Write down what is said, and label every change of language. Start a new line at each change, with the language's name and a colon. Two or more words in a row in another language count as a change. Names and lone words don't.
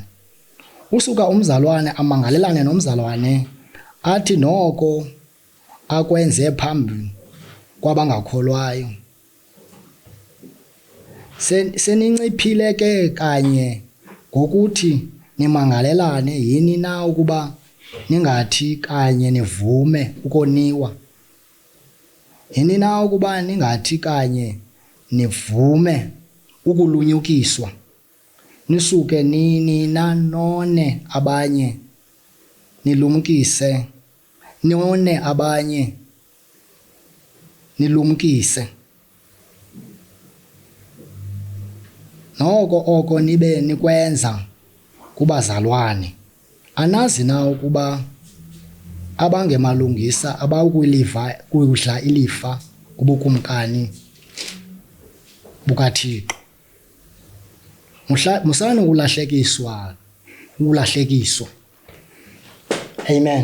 Xhosa: Usuka umzalwane amangalelane nomzalwane athi noko akwenze phambi kwabangakholwayo. Seninciphile ke kanye ngokuthi nimangalelane yini na ukuba ningathi kanye nivume ukoniwa? Yini na ukuba ningathi kanye nivume ukulunyukiswa? Nisuke nina none abanye, nilumkise none abanye, nilumkise oko nibe nikwenza kubazalwane. Anazi na ukuba abangemalungisa abawukuliva kudla ilifa ubukumkani bukaThixo. Musana ulahlekiswa. Amen.